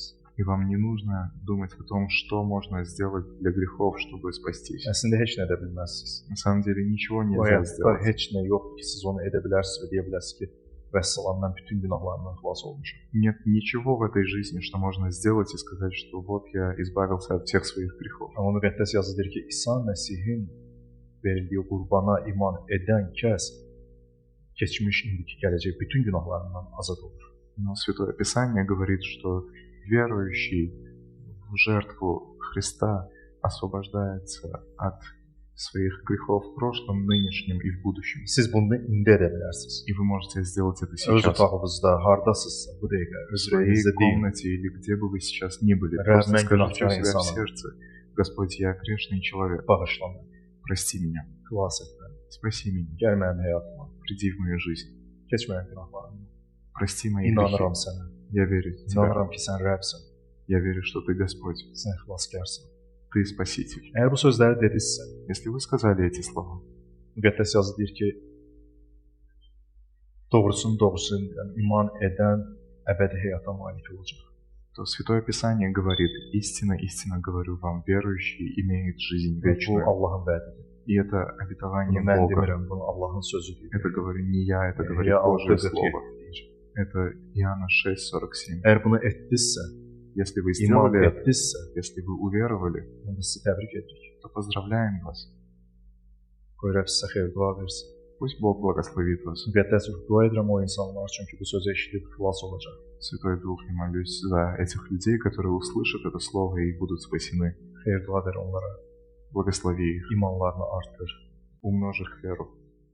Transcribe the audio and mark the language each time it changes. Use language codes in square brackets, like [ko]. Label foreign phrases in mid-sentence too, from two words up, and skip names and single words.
[ru] И вам не нужно думать о том, что можно сделать для грехов, чтобы спастись. [az] Əslində heç nə edə bilməzsiniz. [ru] На самом деле nичего [az] Bu [ru] нельзя [az] həyatda [ru] сделать. [az] heç nə yoxdur ki, siz onu edə bilərsiniz və deyə bilərsiniz ki, vəssalam, mən bütün günahlarımdan xilas olmuşam. [ru] Нет ничего в этой жизни, что можно сделать и сказать, что вот я избавился от всех своих грехов. [az] Amma müqəddəs yazı deyir ki, İsa Məsihin verildiyi qurbana iman edən kəs keçmiş, indiki, gələcək bütün günahlarından azad olur. [ru] Но Святое Писание говорит, что верующий в жертву Христа освобождается от своих грехов в прошлом, нынешнем и в будущем. [az] Siz bunu indi edə bilərsiniz. [ru] И вы можете сделать это [az] Öz [ru] сейчас. [az] otağınızda, hardasınızsa bu dəqiqə, [ru] В [az] öz [ru] своей [az] evinizdə deyil. [ru] комнате или где бы вы сейчас ни были. [az] Рад [ru] Просто [az] мен [ru] скажите у [az] günahkar [ru] себя в [az] insanım. [ru] сердце: Господь, я грешный человек. [az] Bağışla məni, [ru] Прости меня. [az] xilas et məni. [ru] Спаси меня. [az] Gəl mənim həyatıma, [ru] Приди в мою жизнь. [az] keç mənim günahlarımı. [ru] Прости мои [az] İnanıram [ru] грехи. [az] sənə. [ru] Я верю в Тебя. [az] İnanıram ki, sən Rəbsən, [ru] Я верю, что Ты Господь. [az] sən xilaskarsan. [ru] Ты Спаситель. [az] Əgər bu sözləri dedinizsə, [ru] Если вы сказали эти слова, [az] müqəddəs yazı deyir ki, doğrusunu yəni iman edən əbədi həyata malik olacaq. [ru] то Святое Писание говорит: истинно, истинно говорю вам, верующие imеют жизнь [az] Və bu [ru] вечную. [az] Allahın vədidir. [ru] И это обетование [az] Bunu mən [ru] Бога. [az] demirəm, bunu Allahın sözüdür. [ru] Это говорю не я, это говорит [az] Ya [ru] Божье [az] 6:47 [ru] Слово. [az] deyir. [ru] Это Иоанна 6:47. [az] Əgər bunu etdinizsə, [ru] Если вы [az] iman [ru] сделали это, [az] etdinizsə, [ru] если вы уверовали, [az] onda sizi təbrik edirik. [ru] то поздравляем вас. [az] Qoy Rəbb sizə xeyir dua versin. [ru] Пусть Бог благословит вас. [az] Müqəddəs ruh dua edirəm o insanlar üçün ki, bu sözü eşidib xilas olacaq. [ru] Святой Дух, я молюсь за этих людей, которые услышат это Слово и будут спасены. [az] Xeyir dua ver onlara, [ru] Благослови их, [az] imanlarını artır. [ru] умножь их веру.